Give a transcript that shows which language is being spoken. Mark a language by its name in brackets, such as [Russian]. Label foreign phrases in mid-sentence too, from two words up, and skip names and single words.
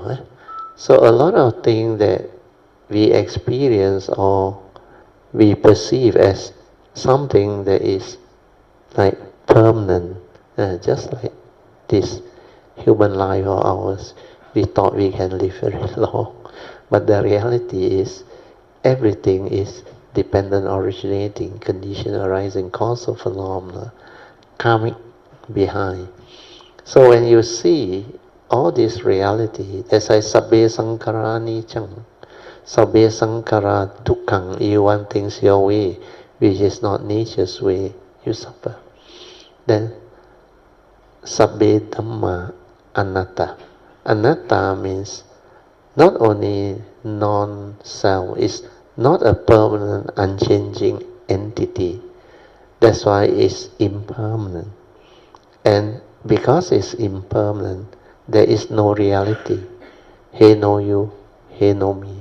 [English] So a lot of things that we experience or we perceive as something that is like permanent, just like this human life of ours, we thought we can live very long. But the reality is everything is dependent, originating, condition, arising, causal phenomena, karmic behind. So when you see all this reality, as I [Pali] sabbe sankhara niccang, sabbe sankhara dukkhang, [English] you want things your way, which is not nature's way, you suffer. [Pali] Then sabbe dhamma anatta. [English] Anatta means not only non-self, it's not a permanent, unchanging entity. That's why it's impermanent. And because it's impermanent, there is no reality. He know you, he know me.